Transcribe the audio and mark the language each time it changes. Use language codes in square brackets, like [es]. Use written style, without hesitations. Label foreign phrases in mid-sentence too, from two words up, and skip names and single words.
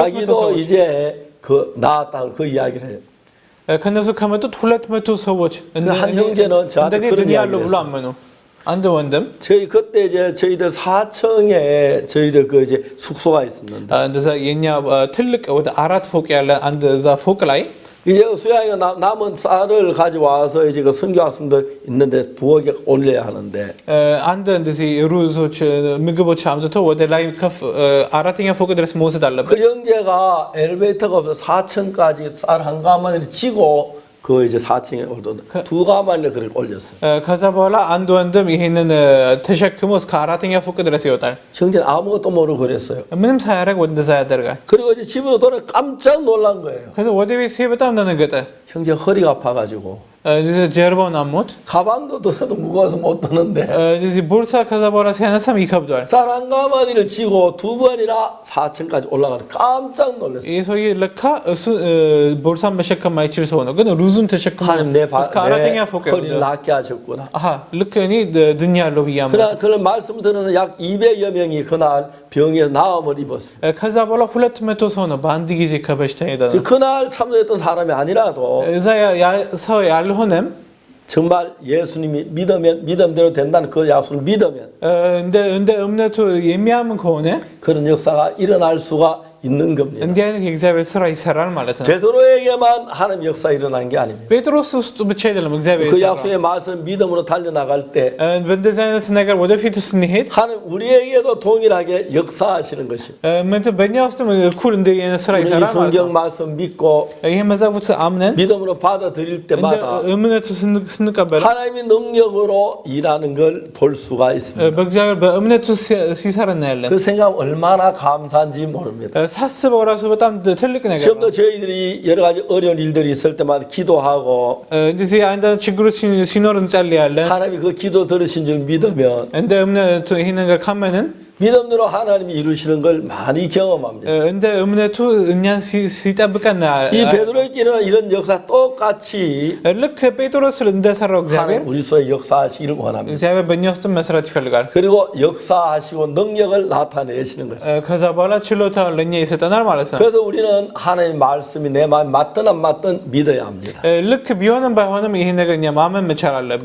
[ko] 자기도 [am] ሰዎች [ko] 이제 그 나았다고 그 이야기를 해요. [am] ከነሱ ከመጡት 200 ሰዎች [ko] 한 형제는 저한테 [am] እንደኔ [ko] 그런 [am] ድኛለሁ [ko] 이야기를 [am] ብሎ [ko] 했어요. [am] አመኑ አንድ ወንድም [ko] 저희 그때 이제 저희들 4층에 저희들 그 이제 숙소가 있었는데 [am] እንደዛ የኛ ትልቅ ወደ 4 ፎቅ ያለ አንድ እዛ ፎቅ ላይ [ko] 이제 수양이가 남은 쌀을 가져와서 이제 그 선교 학생들 있는데 부엌에 올려야 하는데 [am] አንድ እንደዚህ ሩዞች ምግቦች አምጥተው ወደ ላይ ከፍ አራተኛ ፎቅ ድረስ መውሰድ አለበት [ko] 그 형제가 엘리베이터가 없어 4층까지 쌀 한 가마니를 지고 그 이제 4층에 올던 두 가마니를 그렇게 올렸어요. [am] ከዛ በኋላ አንድ ወንድም ይሄንን ተሸክሞ እስከ አራተኛ ፎቅ ድረስ ይወጣል [ko] 형제는 아무것도 모르고 그랬어요. [am] ምንም ሳያደርግ ወደዛ ያደርጋል [ko] 그리고 이제 집으로 돌아 깜짝 놀란 거예요. [am] ከዛ ወደ ቤት ሲሄድ በጣም ደነገጠ [ko] 형제 허리가 아파가지고 [am] ጀርባውን አሞት [ko] 가방도 들어도 무거워서 못 드는데 [am] እዚህ ቦርሳ ከዛ በኋላ ሲያነሳም ይከብደዋል [ko] 쌀 한 가마니를 지고 두 번이나 4층까지 올라가는 깜짝 놀랐어요. [am] ይህ ሰውዬ ለካ እሱ ቦርሳን መሸከም ማይችል ሰው ነው ግን ሩዙን ተሸክሞ [ko] 하나님 [am] እስከ አራተኛ ፎቅ [ko] 허리를 낫게 하셨구나. [am] አሃ ልክ እኔ ድኛለሁ ብያለሁ [ko] 그런 말씀 들어서 약 200여 명이 그날 병에서 나음을 입었어요. [am] ከዛ በኋላ 200 ሰው ነው በአንድ ጊዜ ከበሽታ ሄደ [ko] 그날 참석했던 사람이 아니라도 [am] እዛ ሰው ያልሆነም [ko] 정말 예수님이 믿음대로 된다는 그 약속을 믿으면 [am] እንደ እምነቱ የሚያምን ከሆነ [ko] 그런 역사가 일어날 수가 있는 겁니다. [am] እንዲህ አይነት የእግዚአብሔር ስራ ይሰራል ማለት ነው [ko] 베드로에게만 하나님 역사 일어난 게 아닙니다. [am] ጴጥሮስ ውስጥ ብቻ አይደለም እግዚአብሔር [ko] 그 [am] ይሰራል [ko] 약속의 말씀 믿음으로 달려나갈 때 [am] በእንደዚህ አይነት ነገር ወደፊት ስንሄድ [ko] 하나님 우리에게도 동일하게 역사하시는 것입니다. [am] በእኛ ውስጥም እኩል እንደ አይነት ስራ [ko] 우리 이 [am] ይሰራል ማለት [ko] 성경 [am] ነው [ko] 말씀 믿고 [am] ይሄ መጽሐፉት አምነን [ko] 믿음으로 받아들일 [am] እንደ [ko] 때마다 [am] እምነቱ ስንቀበል [ko] 하나님의 능력으로 일하는 걸 볼 수가 있습니다. [am] በእግዚአብሔር በእምነቱ ሲሰራ እናያለን [ko] 그 생각 얼마나 감사한지 모릅니다. [am] ሳስበው ራሱ በጣም ትልቅ ነገር ነው [ko] 지금도 저희들이 여러 가지 어려운 일들이 있을 때마다 기도하고 [am] እንደዚህ አንዳንድ ችግሮች ሲኖር እንጸልያለን [ko] 하나님이 그 기도 들으신 줄 믿으면 [am] እንደ እምነቱ ይሄ ነገር ካመንን [ko] 믿음으로 하나님이 이루시는 걸 많이 경험합니다. [am] እንደ እምነቱ እኛን ሲጠብቀን [ko] 이 베드로에게는 이런 역사 똑같이 [am] ልክ ጴጥሮስ እንደሰራው እግዚአብሔር [ko] 하나님 우리 속에 역사하시기를 원합니다. [am] እግዚአብሔር በእኛ ውስጥ መስራት ይፈልጋል [ko] 그리고 역사하시고 능력을 나타내시는 것입니다. [am] ከዛ በኋላ ችሎታ ለእኛ ይሰጠናል ማለት ነው [ko] 그래서 우리는 하나님의 말씀이 내 마음에 맞든 안 맞든 믿어야 합니다. [am] ልክ ቢሆንም ባይሆንም ይሄ ነገር እኛ ማመን መቻል አለብን